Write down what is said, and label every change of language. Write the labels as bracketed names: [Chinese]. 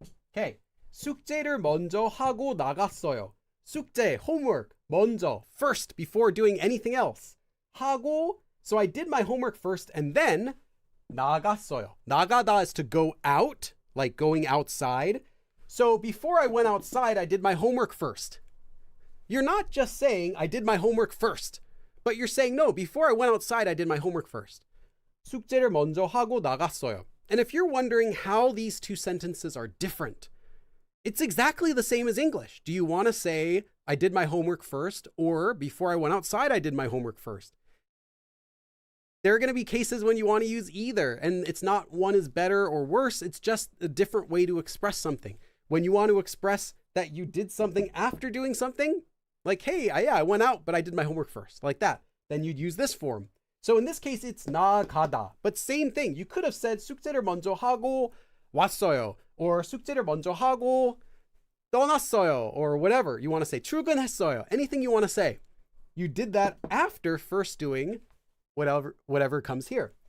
[English] Okay, [Korean] 숙제를 먼저 하고 나갔어요. [English] 숙제, homework, 먼저, first, before doing anything else. 하고, so I did my homework first, and then [Korean] 나갔어요. [English] 나가다 is to go out, like going outside. So before I went outside, I did my homework first. You're not just saying I did my homework first, but you're saying, no, before I went outside, I did my homework first. [Korean] 숙제를 먼저 하고 나갔어요. [English] And if you're wondering how these two sentences are different, it's exactly the same as English. Do you want to say, I did my homework first, or before I went outside, I did my homework first? There are going to be cases when you want to use either, and it's not one is better or worse. It's just a different way to express something. When you want to express that you did something after doing something, like, hey, I went out, but I did my homework first, like that, then you'd use this form. So in this case, it's 나가다. But same thing. You could have said [Korean] 숙제를 먼저 하고 왔어요. [English] Or [Korean] 숙제를 먼저 하고 떠났어요. [English] Or whatever you want to say. [Korean] 출근했어요. [English] Anything you want to say. You did that after first doing whatever comes here.